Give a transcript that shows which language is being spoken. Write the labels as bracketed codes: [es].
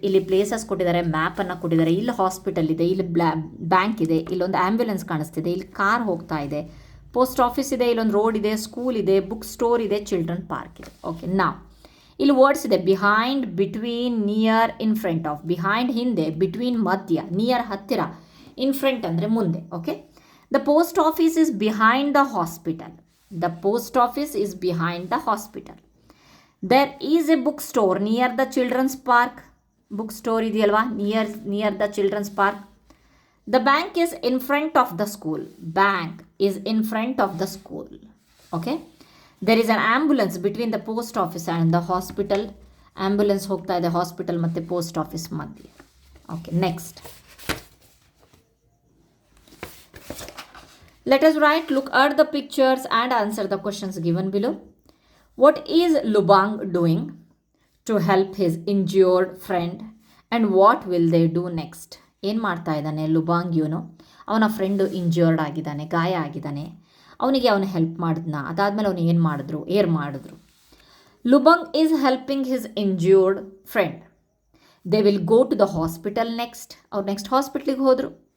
[kn] ಇಲ್ಲಿ ಪ್ಲೇಸಸ್ ಕೊಟ್ಟಿದ್ದಾರೆ, ಮ್ಯಾಪನ್ನು ಕೊಟ್ಟಿದ್ದಾರೆ. ಇಲ್ಲಿ ಹಾಸ್ಪಿಟಲ್ ಇದೆ, ಇಲ್ಲಿ ಬ್ಯಾಂಕ್ ಇದೆ, ಇಲ್ಲೊಂದು ಆ್ಯಂಬ್ಯುಲೆನ್ಸ್ ಕಾಣಿಸ್ತಿದೆ, ಇಲ್ಲಿ ಕಾರ್ ಹೋಗ್ತಾ ಇದೆ, ಪೋಸ್ಟ್ ಆಫೀಸ್ ಇದೆ, ಇಲ್ಲೊಂದು ರೋಡ್ ಇದೆ, ಸ್ಕೂಲ್ ಇದೆ, ಬುಕ್ ಸ್ಟೋರ್ ಇದೆ, ಚಿಲ್ಡ್ರನ್ ಪಾರ್ಕ್ ಇದೆ. ಓಕೆ, ನಾವು ಇಲ್ಲಿ ವರ್ಡ್ಸ್ ಇದೆ, behind, between, near, in front of. Behind ಹಿಂದೆ, ಬಿಟ್ವೀನ್ ಮಧ್ಯ, ನಿಯರ್ ಹತ್ತಿರ, ಇನ್ ಫ್ರಂಟ್ ಅಂದರೆ ಮುಂದೆ. [en] Okay, the post office is behind the hospital. The post office is behind the hospital. There is a bookstore near the children's park. Bookstore [kn] ಇದೆಯಲ್ವಾ, [en] near the children's park. The bank is in front of the school. Bank is in front of the school. Okay. There is an ambulance between the post office and the hospital. [kn] Ambulance ಹೋಗ್ತಾ ಇದೆ hospital ಮತ್ತು post office ಮಧ್ಯೆ. [en] Okay, next. Let us write, look at the pictures and answer the questions given below. What is Lubang doing to help his injured friend and what will they do next? [kn] ಏನು ಮಾಡ್ತಾ ಇದ್ದಾನೆ ಲುಬಾಂಗ್? ಇವನು ಅವನ friend ಇಂಜ್ಯೂರ್ಡ್ ಆಗಿದ್ದಾನೆ, ಗಾಯ ಆಗಿದ್ದಾನೆ, ಅವನಿಗೆ ಅವನು ಹೆಲ್ಪ್ ಮಾಡಿದ್ನ. ಅದಾದಮೇಲೆ ಅವನು ಏನು ಮಾಡಿದ್ರು? [en] Lubang is helping his injured friend. They will go to the hospital next. [kn] ಅವ್ರು ನೆಕ್ಸ್ಟ್ ಹಾಸ್ಪಿಟ್ಲಿಗೆ ಹೋದರು.